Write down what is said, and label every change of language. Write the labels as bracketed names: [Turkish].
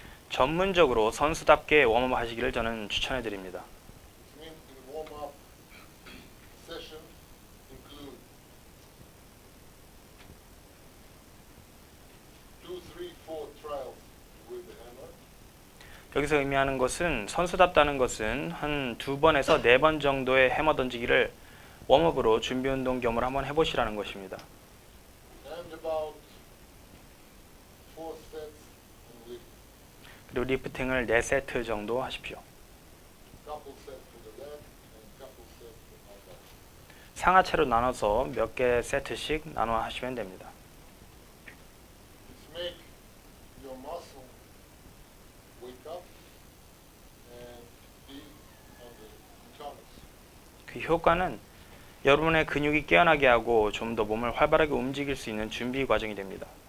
[Korean] 전문적으로 선수답게 웜업 하시기를 저는 추천해 드립니다. [English] It means in warm up session include 2, 3, 4 trials with the hammer. [Korean] 여기서 의미하는 것은 선수답다는 것은 한 2번에서 4번 정도의 해머 던지기를 웜업으로 준비 운동 겸을 한번 해보시라는 것입니다. [English] And about 4 sets on lift. [Korean] 그리고 리프팅을 4세트 정도 하십시오. [English] Couple sets for the leg and couple sets for my back. [Korean] 상하체로 나눠서 몇 개 세트씩 나눠 하시면 됩니다. [English] It's make your muscle wake up and be on the tonus. [Korean] 그 효과는 여러분의 근육이 깨어나게 하고 좀 더 몸을 활발하게 움직일 수 있는 준비 과정이 됩니다.